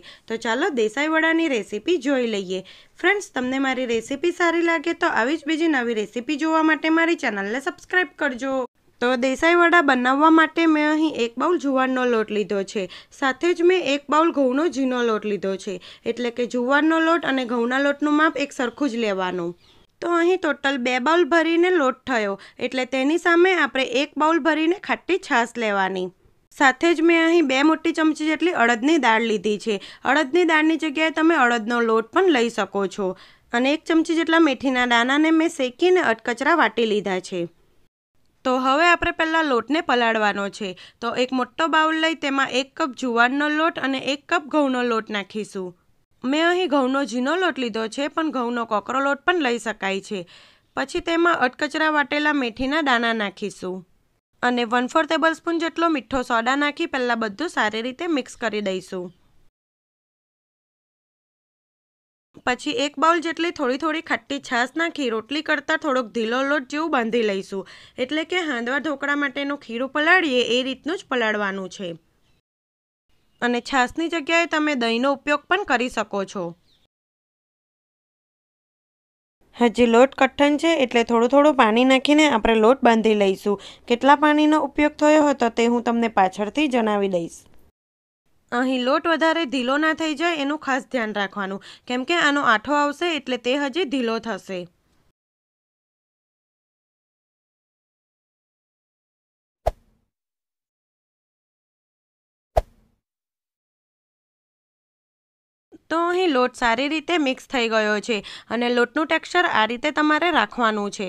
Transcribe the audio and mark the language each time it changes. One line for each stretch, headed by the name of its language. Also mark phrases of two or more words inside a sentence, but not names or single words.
Gujarati: તો ચાલો દેસાઈ વડાની રેસિપી જોઈ લઈએ। ફ્રેન્ડ્સ, તમને મારી રેસિપી સારી લાગે તો આવી જ બીજી નવી રેસિપી જોવા માટે મારી ચેનલને સબ્સ્ક્રાઇબ કરજો। તો દેસાઈ વડા બનાવવા માટે મેં અહીં 1 બાઉલ જુવારનો લોટ લીધો છે, સાથે જ મેં 1 બાઉલ ઘઉંનો ઝીણો લોટ લીધો છે। એટલે કે જુવારનો લોટ અને ઘઉંના લોટનું માપ એક સરખું જ લેવાનું। તો અહીં ટોટલ 2 બાઉલ ભરીને લોટ થયો, એટલે તેની સામે આપણે 1 બાઉલ ભરીને ખાટી છાશ લેવાની। સાથે જ મેં અહીં 2 મોટી ચમચી જેટલી અડદની દાળ લીધી છે। અડદની દાળની જગ્યાએ તમે અડદનો લોટ પણ લઈ શકો છો। અને 1 ચમચી જેટલા મેથીના દાણાને મેં શેકીને અધકચરા વાટી લીધા છે। તો હવે આપણે પહેલા લોટને પલાળવાનો છે। તો એક મોટો બાઉલ લઈ તેમાં 1 કપ જુવારનો લોટ અને 1 કપ ઘઉંનો લોટ નાખીશું। મેં અહીં ઘઉંનો ઝીણો લોટ લીધો છે, પણ ઘઉંનો કોકરો લોટ પણ લઈ શકાય છે। પછી તેમાં અધકચરા વાટેલા મેથીના દાણા નાખીશું અને 1/4 ટેબલસ્પૂન જેટલો મીઠો સોડા નાખી પહેલા બધું સારી રીતે મિક્સ કરી દઈશું। પછી 1 બાઉલ જેટલી થોડી થોડી ખાટી છાશ નાખી રોટલી કરતા થોડોક ઢીલો લોટ જેવું બાંધી લઈશું। એટલે કે હાંડવા ઢોકળા માટેનું ખીરું પલાળીએ એ રીતનું જ પલાળવાનું છે। અને છાશની જગ્યાએ તમે દહીંનો ઉપયોગ પણ કરી શકો છો। હજી લોટ કઠણ છે એટલે થોડું થોડું પાણી નાખીને આપણે લોટ બાંધી લઈશું। કેટલા પાણીનો ઉપયોગ થયો હતો તે હું તમને પાછળથી જણાવી દઈશ। અહીં લોટ વધારે ઢીલો ના થઈ જાય એનું ખાસ ધ્યાન રાખવાનું, કેમ કે આનો આઠો આવશે એટલે તે હજી ઢીલો થશે। તો અહીં લોટ સારી રીતે મિક્સ થઈ ગયો છે અને લોટનું ટેક્સચર આ રીતે તમારે રાખવાનું છે।